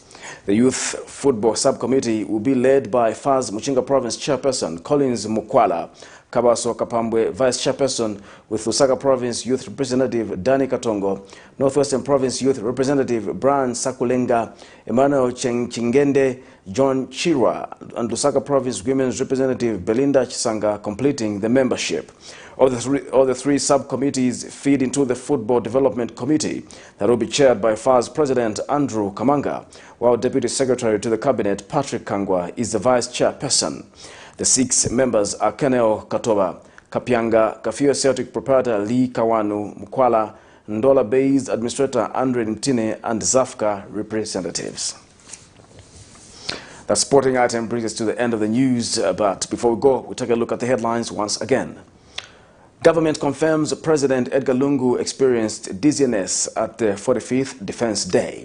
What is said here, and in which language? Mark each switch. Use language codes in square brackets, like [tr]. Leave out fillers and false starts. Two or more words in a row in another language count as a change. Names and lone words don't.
[en] The Youth Football Subcommittee will be led by FAR's Muchinga Province Chairperson Collins Mukwala, Kabaso Kapambwe Vice Chairperson, with Lusaka Province Youth Representative Danny Katongo, Northwestern Province Youth Representative Brian Sakulenga, Emmanuel Chingende, John Chirwa, and Lusaka Province Women's Representative Belinda Chisanga completing the membership. All the three subcommittees feed into the Football Development Committee that will be chaired by FAR's President Andrew Kamanga, while Deputy Secretary to the Cabinet Patrick Kangwa is the Vice Chairperson. The 6 members are Kenel Katoba, Kapyanga, Kafio Celtic proprietor Lee Kawanu Mukwala, Ndola-based administrator Andre Ntine, and Zafka representatives. That sporting item brings us to the end of the news, but before we go, we'll take a look at the headlines once again. Government confirms President Edgar Lungu experienced dizziness at the 45th Defense Day.